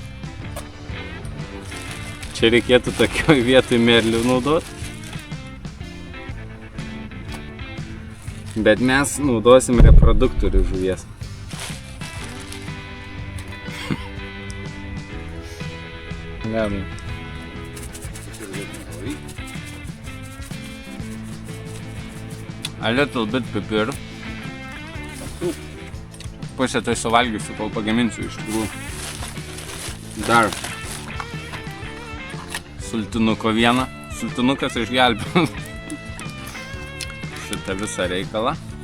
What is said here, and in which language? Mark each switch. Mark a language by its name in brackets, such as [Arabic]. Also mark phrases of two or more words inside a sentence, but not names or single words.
[Lithuanian] Čia reikėtų tokioj vietoj merlių naudot. Bet mes naudosim reproduktorių žuvies. Ne. [English] A little bit pipir. [Lithuanian] Pusę tai suvalgysiu, kol pagaminsiu iš tikrųjų. Dar sultinuko vieną. Sultinukas išgelbėjo šitą visą reikalą.